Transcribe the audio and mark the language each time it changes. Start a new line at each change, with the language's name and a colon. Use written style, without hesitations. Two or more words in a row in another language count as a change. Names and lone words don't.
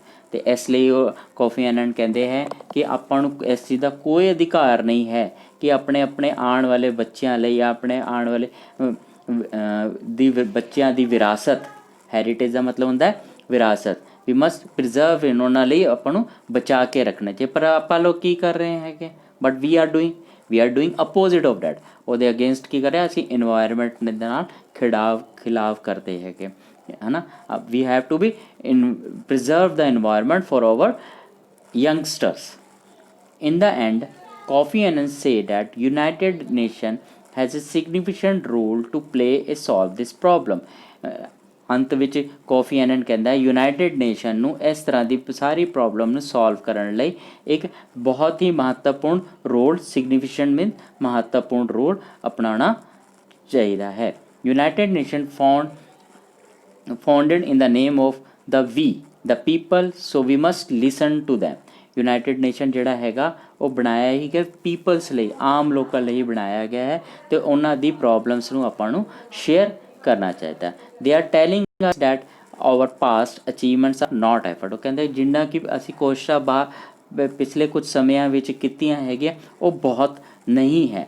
Punjabi: ਅਤੇ ਇਸ ਲਈ ਉਹ ਕੋਫੀ ਐਨਨ ਕਹਿੰਦੇ ਹੈ ਕਿ ਆਪਾਂ ਨੂੰ ਇਸ ਚੀਜ਼ ਦਾ ਕੋਈ ਅਧਿਕਾਰ ਨਹੀਂ ਹੈ ਕਿ ਆਪਣੇ ਆਉਣ ਵਾਲੇ ਬੱਚਿਆਂ ਲਈ ਜਾਂ ਆਪਣੇ ਆਉਣ ਵਾਲੇ ਬੱਚਿਆਂ ਦੀ ਵਿਰਾਸਤ, ਹੈਰੀਟੇਜ ਦਾ ਮਤਲਬ ਹੁੰਦਾ ਵਿਰਾਸਤ,
English: we must preserve in,
Punjabi: ਉਹਨਾਂ ਲਈ ਆਪਾਂ ਨੂੰ ਬਚਾ ਕੇ ਰੱਖਣਾ ਚਾਹੀਦਾ। ਪਰ ਆਪਾਂ ਲੋਕ ਕੀ ਕਰ ਰਹੇ ਹੈਗੇ,
English: But we are doing opposite of that.
Punjabi: ਉਹਦੇ ਅਗੇਂਸਟ ਕੀ ਕਰ ਰਿਹਾ, ਅਸੀਂ ਇਨਵਾਇਰਮੈਂਟ ਦੇ ਨਾਲ ਖਿਲਾਫ ਕਰਦੇ ਹੈਗੇ, ਹੈ ਨਾ।
English: We have to be preserve the environment for our youngsters। In the end, Kofi Annan say that United Nations has a significant role to play to solve this problem।
Punjabi: ਅੰਤ ਵਿੱਚ ਕੋਫੀ ਐਨਨ ਕਹਿੰਦਾ ਯੂਨਾਈਟਿਡ ਨੇਸ਼ਨ ਨੂੰ ਇਸ ਤਰ੍ਹਾਂ ਦੀ ਸਾਰੀ ਪ੍ਰੋਬਲਮ ਨੂੰ ਸੋਲਵ ਕਰਨ ਲਈ ਇੱਕ ਬਹੁਤ ਹੀ ਮਹੱਤਵਪੂਰਨ ਰੋਲ
English: significant mean
Punjabi: ਮਹੱਤਵਪੂਰਨ ਰੋਲ ਅਪਣਾਉਣਾ ਚਾਹੀਦਾ ਹੈ।
English: ਯੂਨਾਈਟਿਡ ਨੇਸ਼ਨ founded in the name of the we the people, so we must listen to them।
Punjabi: ਯੂਨਾਈਟਿਡ ਨੇਸ਼ਨ ਜਿਹੜਾ ਹੈਗਾ ਉਹ ਬਣਾਇਆ ਹੀ ਕਿ ਪੀਪਲਸ ਲਈ, ਆਮ ਲੋਕਾਂ ਲਈ ਬਣਾਇਆ ਗਿਆ ਹੈ ਅਤੇ ਉਹਨਾਂ ਦੀ ਪ੍ਰੋਬਲਮਸ ਨੂੰ ਆਪਾਂ ਨੂੰ ਸ਼ੇਅਰ ਕਰਨਾ ਚਾਹੀਦਾ।
English: They are telling us that our past achievements are not effort.
Punjabi: ਉਹ ਕਹਿੰਦੇ ਜਿੰਨਾ ਕਿ ਅਸੀਂ ਕੋਸ਼ਿਸ਼ਾਂ ਪਿਛਲੇ ਕੁਝ ਸਮਿਆਂ ਵਿੱਚ ਕੀਤੀਆਂ ਹੈਗੀਆਂ ਉਹ ਬਹੁਤ ਨਹੀਂ ਹੈ।